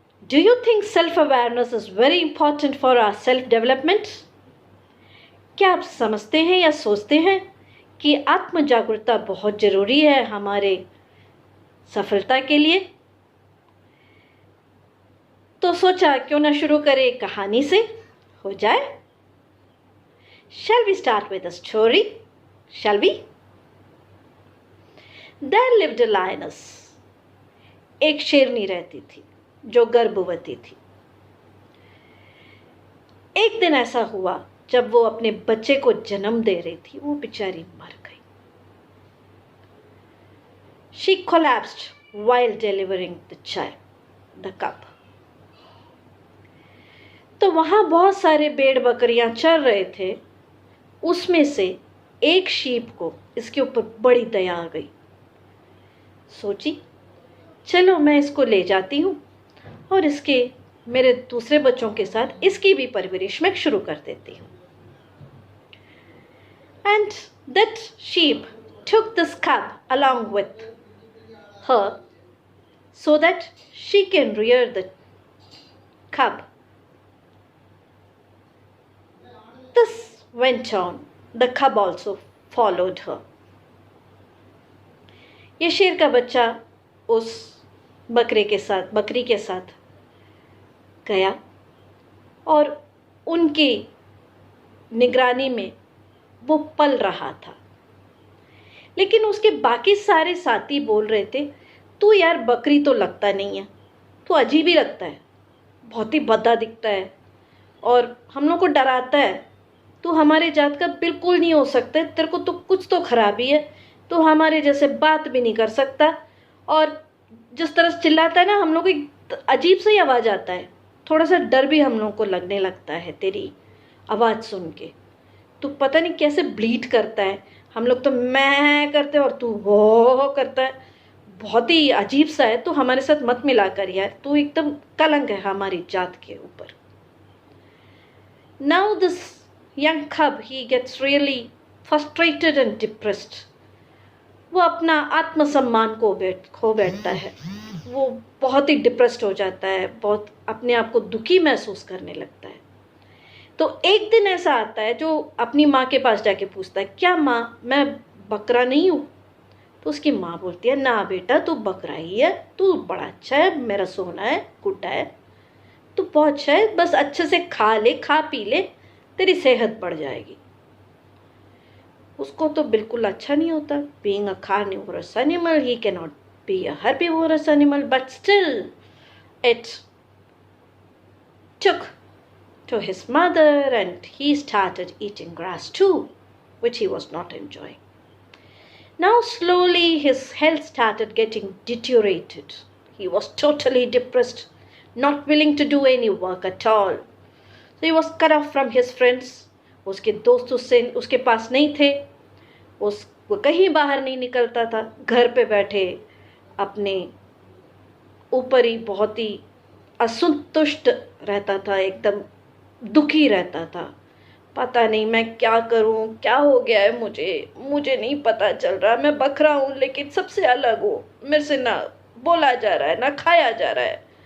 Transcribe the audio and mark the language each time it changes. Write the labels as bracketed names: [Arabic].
[English] Do you think self-awareness is very important for our self-development? [Hindi] क्या आप समझते हैं या सोचते हैं कि आत्म जागरूकता बहुत जरूरी है हमारे सफलता के लिए? तो सोचा क्यों ना शुरू करें कहानी से, हो जाए? [English] Shall we start with a story? Shall we? There lived a lioness. [Hindi] एक शेरनी रहती थी जो गर्भवती थी। एक दिन ऐसा हुआ जब वो अपने बच्चे को जन्म दे रही थी, वो बेचारी मर गई। [English] She collapsed while delivering the child, the cub. [Hindi] तो वहां बहुत सारे भेड़ बकरियां चर रहे थे। उसमें से एक शीप को इसके ऊपर बड़ी दया आ गई। सोची, चलो मैं इसको ले जाती हूँ और इसके मेरे दूसरे बच्चों के साथ इसकी भी परवरिश मैं शुरू कर देती हूँ। [English] And that sheep took this cub along with her so that she can rear the cub. This went on. The cub also followed her. [Hindi] ये शेर का बच्चा उस बकरी के साथ गया और उनकी निगरानी में वो पल रहा था। लेकिन उसके बाकी सारे साथी बोल रहे थे, तू यार बकरी तो लगता नहीं है, तू अजीब ही लगता है, बहुत ही भद्दा दिखता है और हम लोग को डराता है, तू हमारे जात का बिल्कुल नहीं हो सकता, तेरे को तो कुछ तो खराबी है, तू हमारे जैसे बात भी नहीं कर सकता और जिस तरह से चिल्लाता है ना, हम लोग को अजीब सा ही आवाज़ आता है, थोड़ा सा डर भी हम लोग को लगने लगता है तेरी आवाज़ सुन के। तू पता नहीं कैसे ब्लीड करता है, हम लोग तो मैं करते हैं और तू हो करता है, बहुत ही अजीब सा है, तू हमारे साथ मत मिला कर यार, तू एकदम कलंक है हमारी जात के ऊपर। [English] Now this young cub, he gets really frustrated and depressed. [Hindi] वो अपना आत्मसम्मान को खो बैठता है, वो बहुत ही डिप्रेस्ड हो जाता है, बहुत अपने आप को दुखी महसूस करने लगता है। तो एक दिन ऐसा आता है जो अपनी माँ के पास जाके पूछता है, क्या माँ मैं बकरा नहीं हूँ? तो उसकी माँ बोलती है, ना बेटा तू बकरा ही है, तू बड़ा अच्छा है, मेरा सोना है, गुड्डा है, तू बहुत अच्छा है, बस अच्छे से खा ले, खा पी ले, तेरी सेहत बढ़ जाएगी। उसको तो बिल्कुल अच्छा नहीं होता। [English] Being a carnivorous animal, he cannot be a herbivorous animal, but still it took to his mother and he started eating grass too, which he was not enjoying. Now slowly his health started getting deteriorated. He was totally depressed, not willing to do any work at all. So he was cut off from his friends. [Hindi] उसके दोस्त उसके पास नहीं थे, वो कहीं बाहर नहीं निकलता था, घर पे बैठे अपने ऊपर ही बहुत ही असंतुष्ट रहता था, एकदम दुखी रहता था। पता नहीं मैं क्या करूं, क्या हो गया है मुझे नहीं पता चल रहा, मैं बकरा हूं लेकिन सबसे अलग हूं, मेरे से ना बोला जा रहा है ना खाया जा रहा है।